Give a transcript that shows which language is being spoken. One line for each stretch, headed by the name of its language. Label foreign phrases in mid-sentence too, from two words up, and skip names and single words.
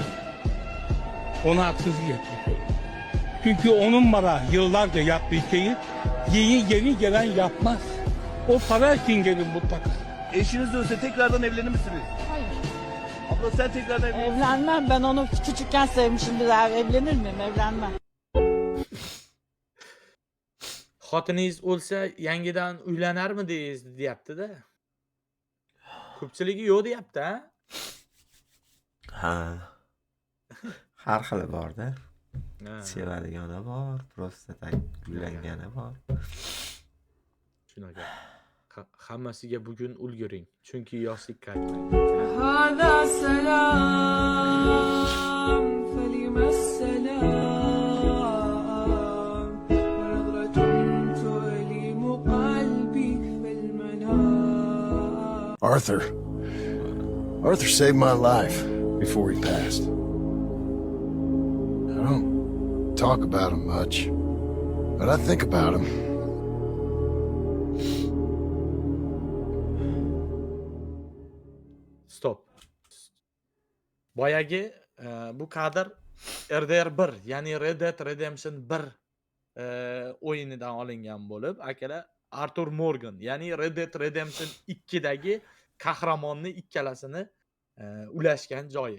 Turkish: Ona haksızlık etmiş olur. Çünkü onun bana yıllarca yaptığı şeyi yeni gelen yapmaz. O para için gelir mutlaka. Eşiniz ölse tekrardan evlenir misiniz? Hayır. Abla sen tekrardan evlenir misin? Evlenmem. Ben onu küçükken sevmişim. Bir daha evlenir miyim? Evlenmem.
Uzbek: Xotiningiz o'lsa yangidan uylanarmidingiz deyapti-da. Ko'pchiligi yo'q deyapti, ha? Ha. Har xili bor-da. Ha. Sevadigani bor,
Russian: просто tak
Uzbek: uylangani bor. Shunaqa. Hammasiga bugun ulguring, chunki yoshlik qaytmaydi.
Arabic: هذا سلام فلما السلام ونظرة تؤلم قلبي في المنام.
English: Arthur saved my life before he passed. I don't talk about him much, but I think about him. Stop.
Uzbek: Boyagi bu kadr RDR 1, ya'ni Red Dead Redemption 1 o'yinidan olingan bo'lib, akalar Arthur Morgan, ya'ni Red Dead Redemption 2 dagi qahramonni ikkalasini ulashgan joyi.